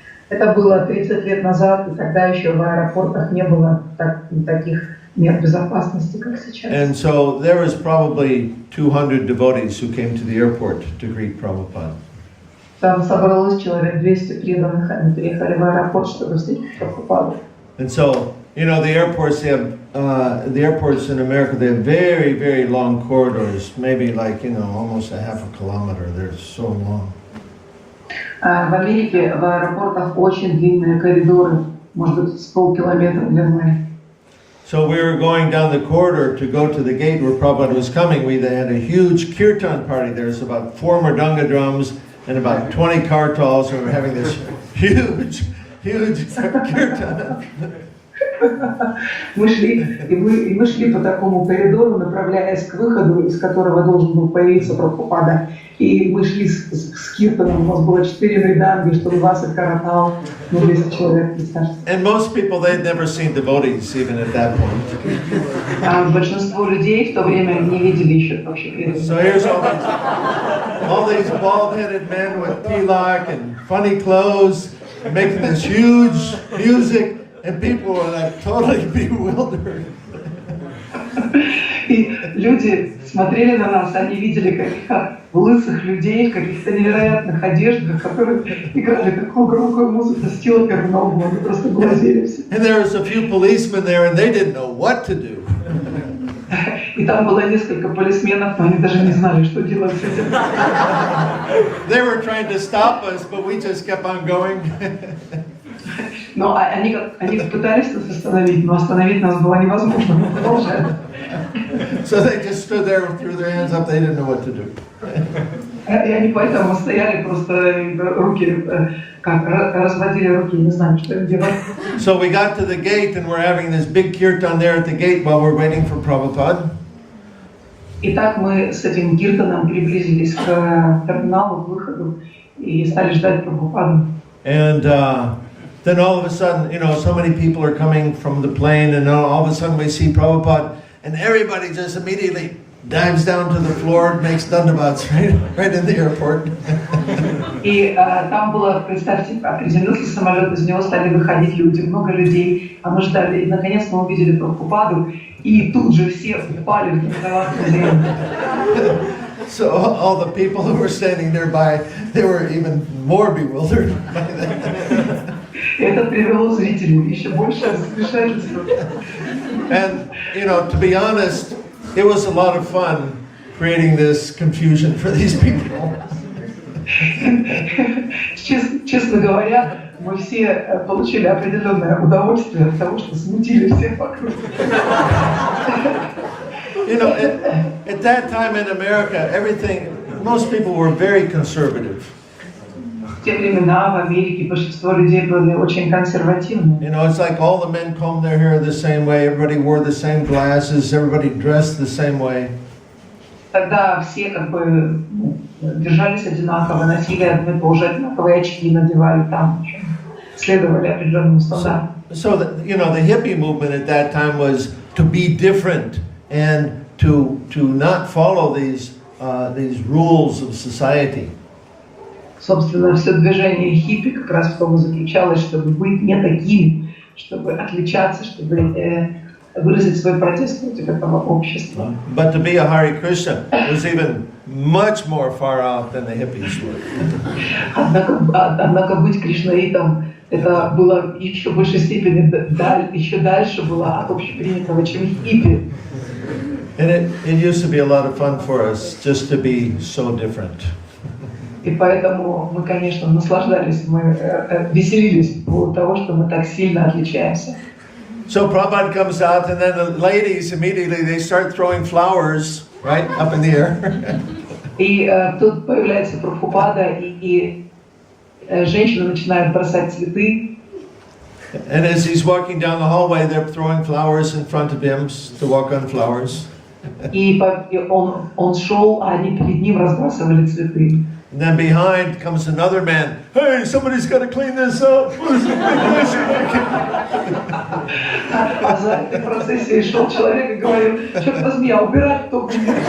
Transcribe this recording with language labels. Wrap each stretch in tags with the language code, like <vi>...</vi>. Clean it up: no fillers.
<ru>Это было 30 лет назад, и тогда еще в аэропортах не было таких мер безопасности, как сейчас.</ru> <en>And so there was probably 200 devotees who came to the airport to greet Prabhupada.</en> <ru>Там собралось человек 200 преданных, они приехали в аэропорт, чтобы встретить Прабхупаду.</ru> <en>And so, the airports, the airports in America, they have very, very long corridors, maybe like, almost a half a kilometer. They're so long.</en> <ru>В Америке в аэропортах очень длинные коридоры, может быть, с полкилометра длиной.</ru> <en>So we were going down the corridor to go to the gate where Prabhupada was coming. We had a huge kirtan party. There's about 4 mridanga drums and about 20 kartals, and we're having this huge kirtan.</en> <ru>Мы шли по такому коридору, направляясь к выходу, из которого должен был появиться Прабхупада. И мы шли с киртаном, у нас было 4 мриданги, 120 каратал, 200 человек, представьте.</ru> <en>And most people, they'd never seen devotees even at that point.</en> <ru>Большинство людей в то время не видели еще вообще преданных.</ru> <en>So here's all these bald-headed men with tilak and funny clothes, making this huge music. And people were like totally bewildered.</en> <ru>И люди смотрели на нас, они видели каких-то лысых людей в каких-то невероятных одеждах, которые играли такую громкую музыку с телками на углу, они просто глазели все.</ru> <en>And there was a few policemen there, and they didn't know what to do.</en> <ru>И там было несколько полисменов, но они даже не знали, что делать с этим.</ru> <en>They were trying to stop us, but we just kept on going.</en> <ru>Но они пытались нас остановить, но остановить нас было невозможно, мы продолжали.</ru> <en>So they just stood there and threw their hands up, they didn't know what to do.</en> <ru>И они поэтому стояли, просто руки, разводили руки, не знали, что им делать.</ru> <en>So we got to the gate and we're having this big kirtan there at the gate while we're waiting for Prabhupada.</en> <ru>Итак, мы с этим киртаном приблизились к терминалу, к выходу, и стали ждать Прабхупаду.</ru> <en>And then all of a sudden, so many people are coming from the plane, and all of a sudden we see Prabhupada, and everybody just immediately dives down to the floor, makes dandavats right in the airport.</en> <ru>И там было, представьте, приземлился самолет, из него стали выходить люди, много людей, а мы ждали, и наконец мы увидели Прабхупаду, и тут же все упали в dandavats.</ru> <en>So all the people who were standing nearby, they were even more bewildered by that.</en> <ru>Это привело зрителей еще больше замешательства.</ru> <en>And, to be honest, it was a lot of fun creating this confusion for these people.</en> <ru>Честно говоря, мы все получили определенное удовольствие от того, что смутили всех вокруг.</ru> <en>At that time in America, most people were very conservative.</en> <ru>В те времена в Америке большинство людей были очень консервативны.</ru> <en>It's like all the men combed their hair the same way, everybody wore the same glasses, everybody dressed the same way.</en> <ru>Тогда все держались одинаково, носили одно и то же, одинаковые очки надевали, там следовали определенным стандартам.</ru> <en>So the hippie movement at that time was to be different and to not follow these rules of society.</en> <ru>Собственно, все движение хиппи как раз в том и заключалось, чтобы быть не такими, чтобы отличаться, чтобы выразить свой протест против этого общества.</ru> <en>But to be a Hare Krishna was even much more far out than the hippies were.</en> <ru>Однако быть кришнаитом это было еще в большей степени еще дальше было от общепринятого, чем хиппи.</ru> <en>And it used to be a lot of fun for us just to be so different.</en> <ru>И поэтому мы, конечно, наслаждались, мы веселились по поводу того, что мы так сильно отличаемся.</ru> <en>So Prabhupada comes out, and then the ladies immediately they start throwing flowers right up in the air.</en> <ru>И тут появляется Прабхупада, и женщины начинают бросать цветы.</ru> <en>And as he's walking down the hallway, they're throwing flowers in front of him to walk on flowers.</en> <ru>И он шел, а они перед ним разбрасывали цветы.</ru> <en>And then behind comes another man. Hey, somebody's got to clean this up.</en> <ru>А за этой процессией шел человек и говорил: черт возьми, а убирать кто будет?</ru>